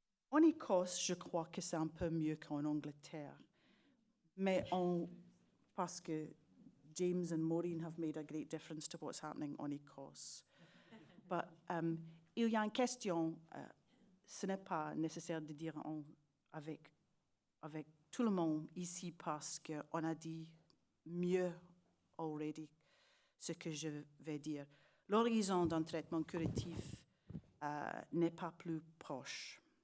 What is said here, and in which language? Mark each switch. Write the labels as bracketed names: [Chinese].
[French] En Écosse, je crois que c'est un peu mieux qu'en Angleterre. Mais parce que [English] James and Maureen have made a great difference to what's happening [French] en Écosse. But il y a une question, ce n'est pas nécessaire de dire avec tout le monde ici parce qu'on a dit mieux already ce que je vais dire. L'horizon d'un traitement curatif n'est pas plus proche.